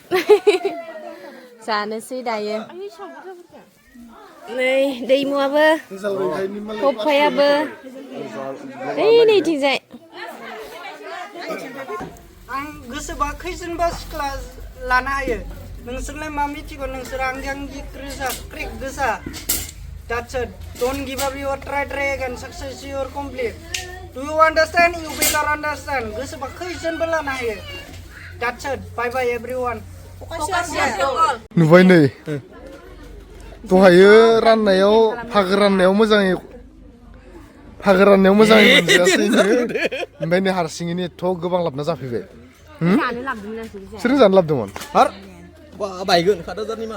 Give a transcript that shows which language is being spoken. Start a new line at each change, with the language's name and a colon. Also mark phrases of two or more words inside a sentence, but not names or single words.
Bodo: जानोसै दायो नै दैमुआबो पप्पायाबो नैथिंजाय आं गोसोबा खैजोनबा सिख्ला लानो हायो नोंसोरलाय मा मिथिगौ नोंसोर आंगि क्रेक गोसा
English: That's it. Don't give up your try again. Success your complete. Do you understand? You better understand.
Bodo: Gosoba khaysan belana hayo.
English: That's it. Bye bye everyone.
Bodo: नुबाय नै दहायो राननायाव फागो राननायाव मोजाङै मोनजायासैनो ओमफ्राय नै हारसिङैनो एथ' गोबां लाबना जाफैबाय जानो लाबोदोंमोन आं सोर जानो लाबोदोंमोन हार बा बायगोन 1000 नि माल